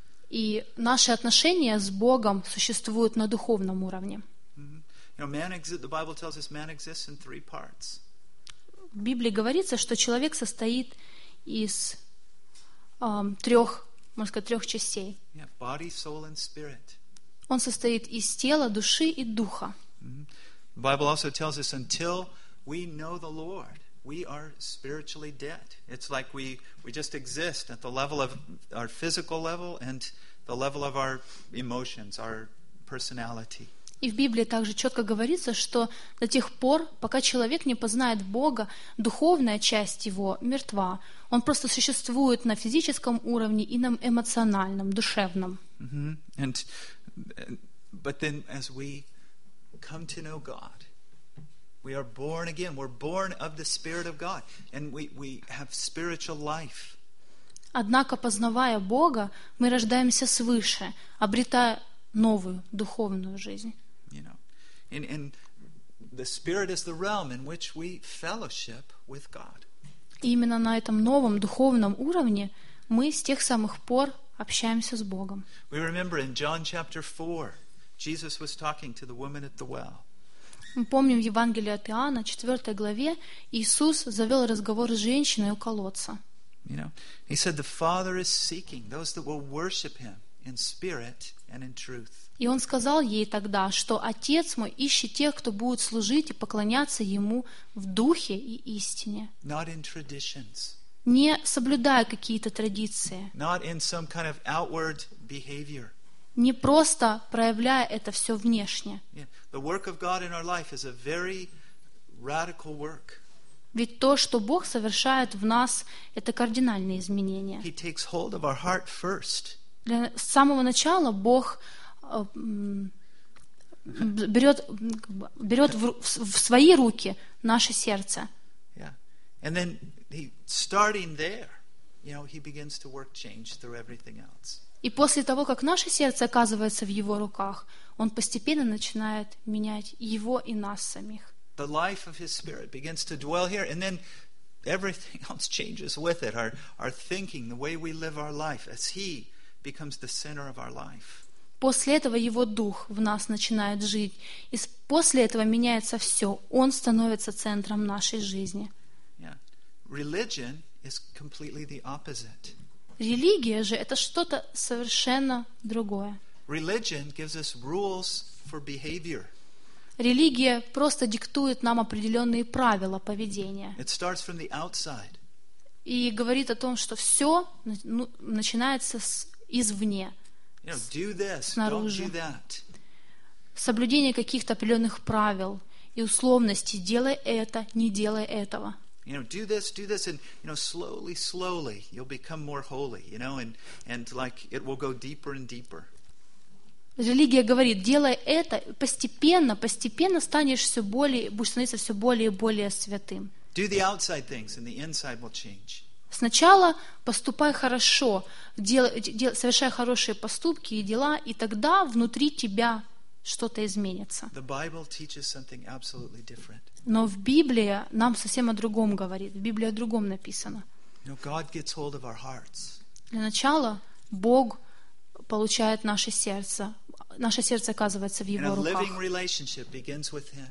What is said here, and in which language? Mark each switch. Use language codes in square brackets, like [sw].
[ru] И наши отношения с Богом существуют на духовном уровне. Mm-hmm. [en] You know, the Bible tells us man exists in three parts. [ru] В Библии говорится, что человек состоит из трех, можно сказать, трех частей. [en] Yeah, body, soul, and spirit. [ru] Он состоит из тела, души и духа. Mm-hmm. [en] Bible also tells us, until we know the Lord, we are spiritually dead. It's like we just exist at the level of our physical level and the level of our emotions, our personality. [ru] И в Библии также четко говорится, что до тех пор, пока человек не познает Бога, духовная часть его мертва. Он просто существует на физическом уровне и на эмоциональном, душевном. Mm-hmm. [en] And, but then as we come to know God, we are born again. We're born of the Spirit of God. And we have spiritual life. [ru] Однако, познавая Бога, мы рождаемся свыше, обретая новую духовную жизнь. [en] You know, and the Spirit is the realm in which we fellowship with God. [ru] Именно на этом новом духовном уровне мы с тех самых пор общаемся с Богом. [en] We remember in John chapter 4, Jesus was talking to the woman at the well. [ru] Мы помним в Евангелии от Иоанна, 4 главе, Иисус завел разговор с женщиной у колодца. [en] You know, he said the Father is seeking those that will worship Him in spirit and in truth. [ru] И он сказал ей тогда, что Отец мой ищет тех, кто будет служить и поклоняться Ему в духе и истине. [en] Not in traditions. [ru] Не соблюдая какие-то традиции. [en] Not in some kind of outward behavior. [ru] Не просто проявляя это все внешне. Yeah. [en] The work of God in our life is a very radical work. [ru] Ведь то, что Бог совершает в нас, это кардинальные изменения. [en] He takes hold of our heart first. [ru] Для самого начала Бог берет в свои руки наше сердце. Yeah. [en] And then he, starting there, you know, he begins to work change through everything else. [ru] И после того, как наше сердце оказывается в его руках, он постепенно начинает менять его и нас самих. [en] The life of his spirit begins to dwell here, and then everything else changes with it. Our thinking, the way we live our life, as he becomes the center of our life. [ru] После этого Его Дух в нас начинает жить. И после этого меняется все. Он становится центром нашей жизни. [en] Yeah. Religion is completely the opposite. [ru] Религия же — это что-то совершенно другое. [en] Religion gives us rules for behavior. [ru] Религия просто диктует нам определенные правила поведения. [en] It starts from the outside. [ru] И говорит о том, что все начинается извне. [en] You know, do this, снаружи. Don't do that. [ru] Соблюдение каких-то определенных правил и условностей. Делай это, не делай этого. [en] You know, do this, do this, and you know, slowly, slowly, you'll become more holy. You know, and like it will go deeper and deeper. [ru] Религия говорит, делай это, постепенно, постепенно станешь все более, будешь становиться все более и более святым. [en] Do the outside things, and the inside will change. [ru] Сначала поступай хорошо, совершай хорошие поступки и дела, и тогда внутри тебя что-то изменится. Но в Библии нам совсем о другом говорит, в Библии о другом написано. Для начала Бог получает наше сердце оказывается в Его руках.